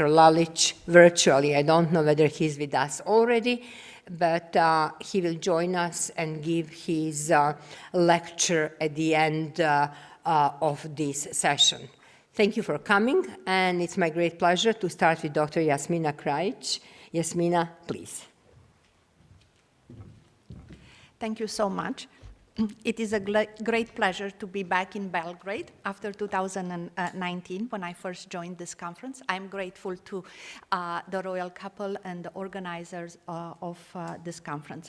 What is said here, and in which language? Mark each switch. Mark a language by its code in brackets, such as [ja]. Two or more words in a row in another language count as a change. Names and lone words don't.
[en] Lalic virtually. I don't know whether he's with us already, but he will join us and give his lecture at the end of this session. Thank you for coming, and it's my great pleasure to start with Dr. Jasmina Krajic. Jasmina, please. Thank you so much. It is a great pleasure to be back in Belgrade after 2019 when I first joined this conference. I'm grateful to the royal couple and the organizers of this conference.